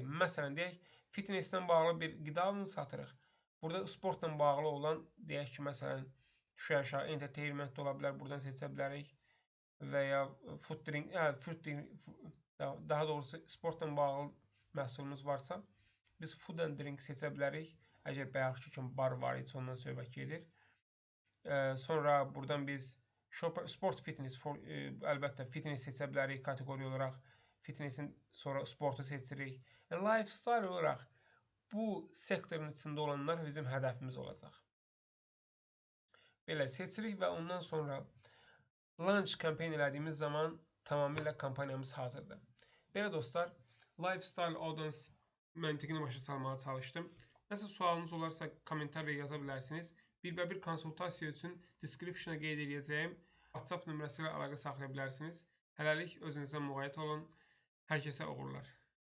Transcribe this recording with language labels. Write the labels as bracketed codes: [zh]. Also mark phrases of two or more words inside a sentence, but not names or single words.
[az] Məsələn, deyək, fitnesslə bağlı bir qida mı satırıq? Burada sportla bağlı olan, deyək ki, məsələn, düşə aşağı entertainment ola bilər, buradan seçə bilərik. Və ya [en] food drink, [az] daha doğrusu sportla bağlı məhsulumuz varsa, biz [en] food and drink [az] seçə bilərik. Əgər bayaqki kimi bar var, heç ondan söhbət gedir. Sonra buradan biz [en] sport fitness, [az] əlbəttə fitness seçə bilərik kateqoriya olaraq. Fitnessin sonra sportu seçirik. Lifestyle olaraq bu sektorun içində olanlar bizim hədəfimiz olacaq. belə seçirik və ondan sonra [en] launch campaign [az] elədiyimiz zaman tamamilə kampaniyamız hazırdır. Belə dostlar, [en] lifestyle audience [az] məntiqini başa salmağa çalışdım. Nəsə sualınız olarsa kommentarla yaza bilərsiniz. Bir konsultasiya üçün description-a qeyd edəcəyim WhatsApp nömrəsi ilə əlaqə saxlaya bilərsiniz. Hələlik özünüzə müğayət olun. Hər kəsə uğurlar.